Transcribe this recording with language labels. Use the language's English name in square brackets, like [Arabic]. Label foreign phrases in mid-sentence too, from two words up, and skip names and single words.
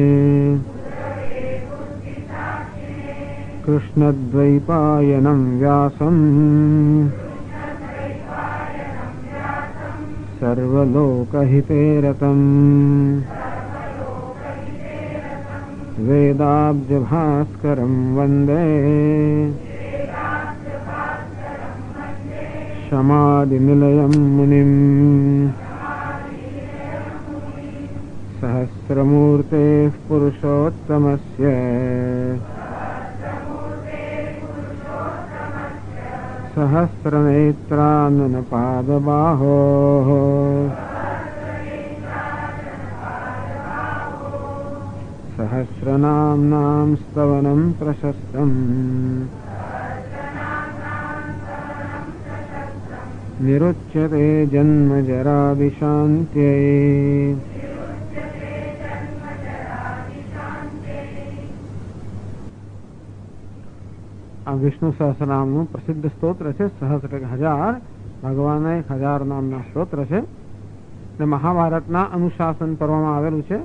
[Sanskrit] કૃષ્ણદ્વૈપાયनं વ્યાસં સર્વલોકહિતેરतं વેદાબ્જભાસ્કરં વંદે समाधिनिलयं मुनिम् सहस्रमूर्तेः पुरुषोत्तमस्य सहस्रनेत्राननपादबाहोः सहस्रनाम्नां स्तवनं प्रशस्तम् निरुच्यते जन्म जरादिशान्त्यै। [Gujarati] આ વિષ્ણુ સહસ્રનામનું પ્રસિદ્ધ સ્તોત્ર છે. સહસ્ર 1000, ભગવાન 1000 નામના સ્તોત્ર છે. અને મહાભારતના અનુશાસન પર્વમાં આવેલું છે.